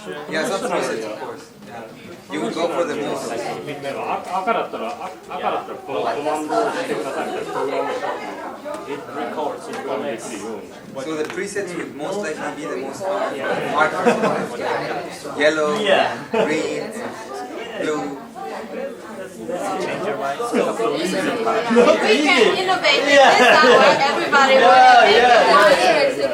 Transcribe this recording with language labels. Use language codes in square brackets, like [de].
[en] Yeah, some presets, of course. You would go for the most. [ja] 赤だったらこのコマンドをしてくださいみたいなプログラムをしたら [en] It records in one way. So the presets would most likely be the most markers. Yellow, green, blue. Change your mind. We can innovate in this hour. Everybody will